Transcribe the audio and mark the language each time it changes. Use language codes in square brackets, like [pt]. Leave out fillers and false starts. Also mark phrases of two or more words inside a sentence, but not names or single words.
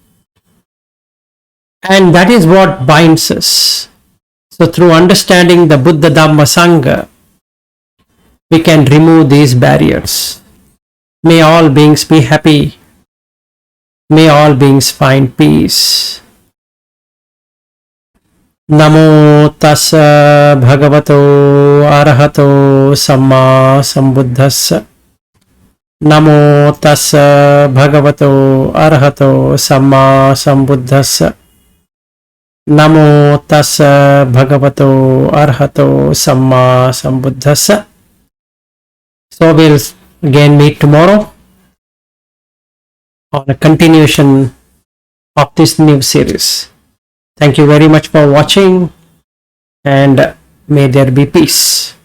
[en] And that is what binds us. So through understanding the Buddha, Dhamma, Sangha, we can remove these barriers. May all beings be happy. May all beings find peace. [pi] Namo tassa bhagavato arahato samma sambuddhassa. Namo tassa bhagavato arahato samma sambuddhassa. Namo tassa bhagavato arahato samma sambuddhassa. [en] So we'll again meet tomorrow on a continuation of this new series. Thank you very much for watching, and may there be peace.